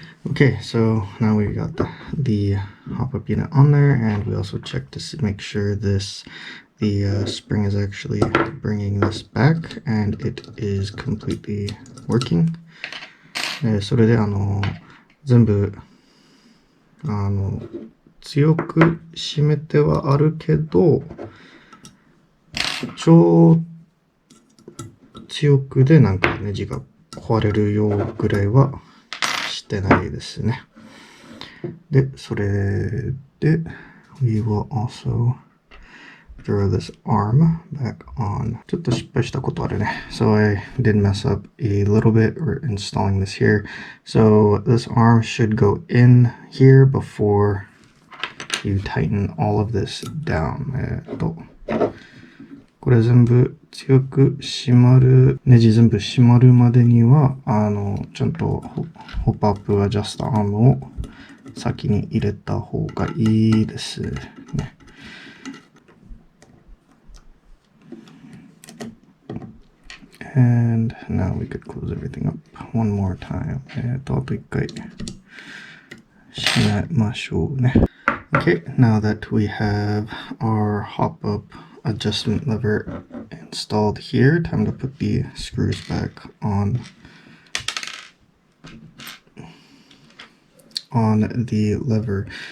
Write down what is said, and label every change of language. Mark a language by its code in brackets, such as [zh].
[en] Okay, so now we got the hop-up unit on there, and we also checked to make sure the spring is actually bringing this back, and it is completely working. [ja] それで全部強く締めてはあるけど、超強くでなんかネジが壊れるようぐらいはしてないですね。で、それで [en] we will also throw this arm back on. [ja] ちょっと失敗したことあるね。 [en] So I did mess up a little bit installing this here. So this arm should go in here before you tighten all of this down. [ja] これ全部強く締まる、ネジ全部締まるまでには、ちゃんとホップアップアジャストアームを先に入れた方がいいですね。 [en] And now we could close everything up one more time. [ja] あと一回締めましょうね。 [en] Okay, now that we have our hop-up adjustment lever installed here, time to put the screws back on the lever.